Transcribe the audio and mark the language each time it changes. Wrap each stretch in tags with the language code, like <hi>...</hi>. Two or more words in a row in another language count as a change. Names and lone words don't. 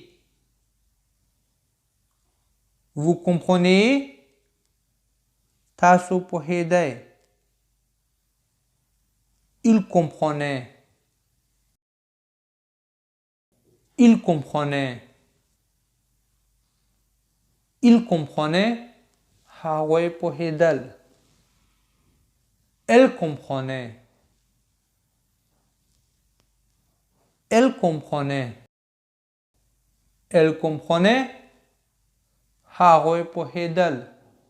<fr>Vous comprenez.</fr> <ps>تاسو پوهیدئ.</ps> <fr>Il comprenait. Il comprenait. Il comprenait.</fr> <ps>هغوی پوهیدل.</ps> <fr>Elle comprenait. Elle comprenait. Elle comprenait.</fr> <ps>هغوی پوهیدل.</ps>